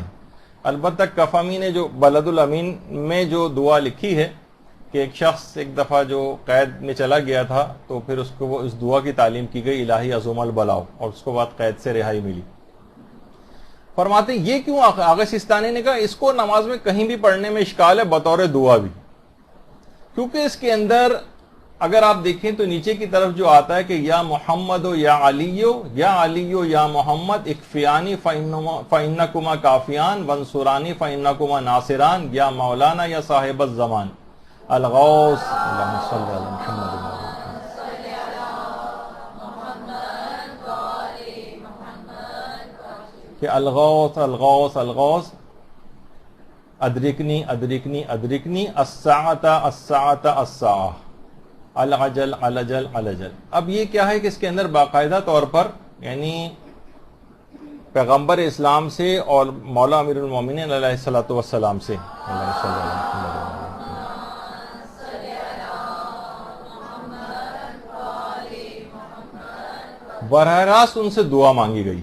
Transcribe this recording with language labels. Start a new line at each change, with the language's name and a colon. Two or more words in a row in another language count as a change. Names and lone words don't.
Urdu: البتہ کفامی نے جو بلد الامین میں جو دعا لکھی ہے کہ ایک شخص ایک دفعہ جو قید میں چلا گیا تھا تو پھر اس کو اس دعا کی تعلیم کی گئی
Arabic: الہی عظم البلاؤ،
Urdu: اور اس کو بعد قید سے رہائی ملی. فرماتے ہیں یہ کیوں آغا سیستانی نے کہا اس کو نماز میں کہیں بھی پڑھنے میں اشکال ہے بطور دعا بھی، کیونکہ اس کے اندر اگر آپ دیکھیں تو نیچے کی طرف جو آتا ہے کہ
Arabic: یا محمد و یا علیو یا محمد اکفیانی فإنکما کافیان ونصرانی فإنکما ناصران یا مولانا یا صاحب الزمان الغوث اللہم صلی علی محمد وعلی محمد کہ الغوث الغوث الغوث ادرکنی ادرکنی ادرکنی الساعۃ الساعۃ الساعۃ العجل العجل العجل.
Urdu: اب یہ کیا ہے کہ اس کے اندر باقاعدہ طور پر یعنی پیغمبر اسلام سے اور مولا امیر المومنین علیہ الصلوۃ والسلام سے براہ راست ان سے دعا مانگی گئی.